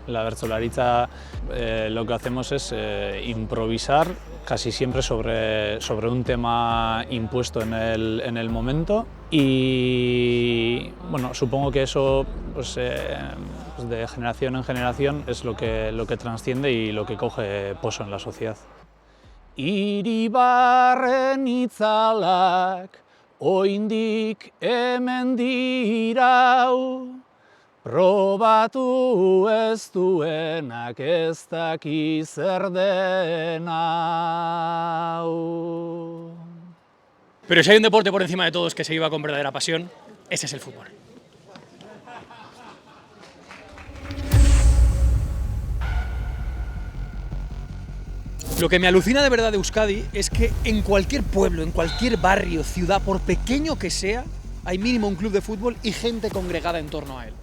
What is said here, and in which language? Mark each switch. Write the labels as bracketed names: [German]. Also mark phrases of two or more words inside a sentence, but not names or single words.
[Spanish] La bertsolaritza lo que hacemos es improvisar casi siempre sobre un tema impuesto en el momento y bueno, supongo que eso pues, pues de generación en generación es lo que trasciende y lo que coge poso en la sociedad. [Basque] Iribarren itzalak oraindik hemen dirau, probatu ez duenak ez daki zer den hau. [Spanish] Pero si hay un deporte por encima de todos que se viva con verdadera pasión, ese es el fútbol. Lo que me alucina de verdad de Euskadi es que en cualquier pueblo, en cualquier barrio, ciudad, por pequeño que sea, hay mínimo un club de fútbol y gente congregada en torno a él.